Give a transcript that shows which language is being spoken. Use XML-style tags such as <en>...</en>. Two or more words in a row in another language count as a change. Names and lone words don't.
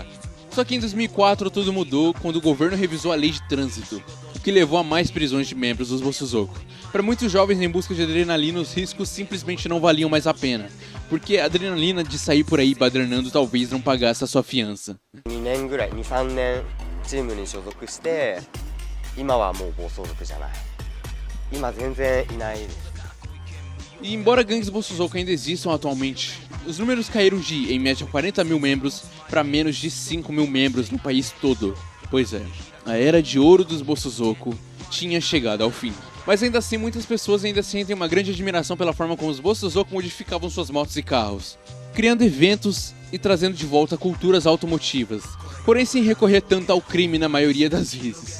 <pt>Só que em 2004 tudo mudou quando o governo revisou a lei de trânsito, o que levou a mais prisões de membros dos Bosozoku. Para muitos jovens em busca de adrenalina, os riscos simplesmente não valiam mais a pena, porque a adrenalina de sair por aí badernando talvez não pagasse a sua fiança.</pt> <ja>2 年ぐらい、2、3年チームに所属して、今はもう暴走族じゃない。今全然いないです。</ja> <pt>E embora gangues Bosozoku ainda existam atualmente, os números caíram de, em média, 40 mil membros para menos de 5 mil membros no país todo. Pois é, a era de ouro dos Bosozoku tinha chegado ao fim. Mas ainda assim, muitas pessoas ainda sentem uma grande admiração pela forma como os Bosozoku modificavam suas motos e carros, criando eventos e trazendo de volta culturas automotivas, porém sem recorrer tanto ao crime na maioria das vezes.</pt>